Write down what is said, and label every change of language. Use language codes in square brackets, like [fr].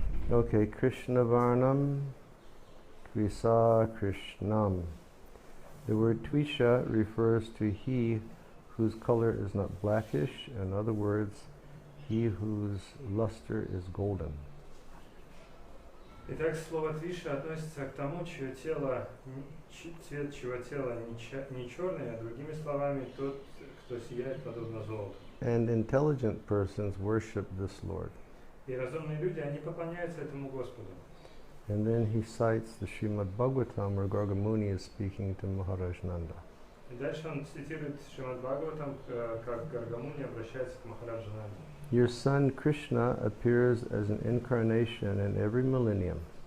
[sa] Okay, Krishna Varnam, Tvisa Krishnam. [en] The word Tvisha refers to he whose color is not blackish, in other words, he whose luster is golden. [ru] Итак, слово твиша относится к тому, чье тело, цвет чьего тела не черный, а другими словами, тот, кто сияет подобно золоту. [en] And intelligent persons worship this Lord. [ru] И разумные люди, они поклоняются этому Господу. [en] And then he cites the Srimad Bhagavatam where Gargamuni is speaking to Maharaj Nanda. [ru] И дальше он цитирует Шримад Бхагаватам, как Гаргамуни обращается к Махараджа Нанде. [en] Your son Krishna appears as an incarnation in every millennium.